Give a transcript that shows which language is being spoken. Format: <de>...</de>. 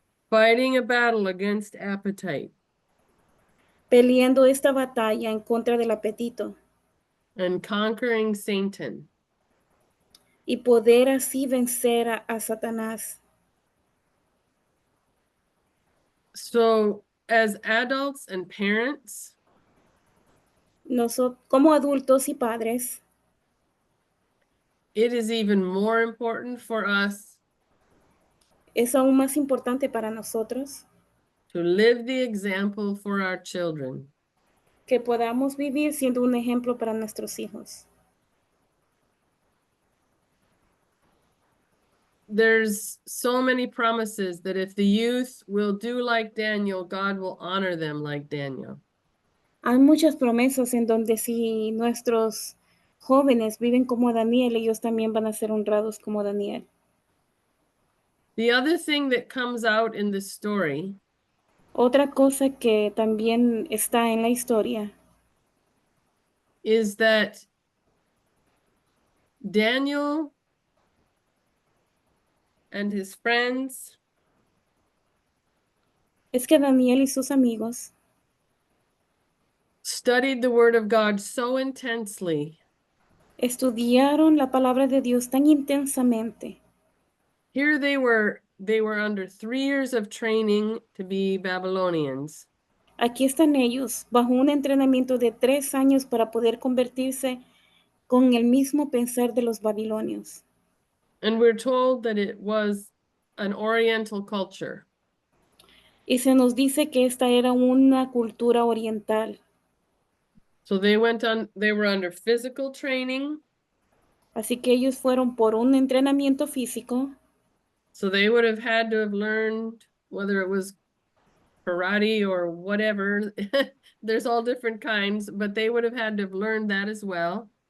<en>fighting a battle against appetite</en> <es>peleando esta batalla en contra del apetito</es> <en>and conquering Satan.</en> <es>y poder así vencer a Satanás.</es> <en>So as adults and parents,</en> <es>Nosotros, como adultos y padres,</es> <en>it is even more important for us</en> <es>es aún más importante para nosotros</es> <en>to live the example for our children.</en> <es>que podamos vivir siendo un ejemplo para nuestros hijos.</es> <en>There's so many promises that if the youth will do like Daniel, God will honor them like Daniel.</en> <es>Hay muchas promesas en donde si nuestros jóvenes viven como Daniel, ellos también van a ser honrados como Daniel.</es> <en>The other thing that comes out in the story</en> <es>Otra cosa que también está en la historia</es> <en>is that Daniel and his friends</en> <es>es que Daniel y sus amigos</es> <en>studied the word of God so intensely.</en> <es>estudiaron la palabra de Dios tan intensamente.</es> <en>Here they were under 3 years of training to be Babylonians.</en> <es>Aquí están ellos, bajo un entrenamiento de 3 años para poder convertirse con el mismo pensar de los babilonios.</es> <en>And we're told that it was an Oriental culture.</en> <es>Y se nos dice que esta era una cultura oriental.</es> <en>So they were under physical training.</en> <es>Así que ellos fueron por un entrenamiento físico.</es> <en>So they would have had to have learned whether it was karate or whatever. There's all different kinds, but they would have had to have learned that as well.</en>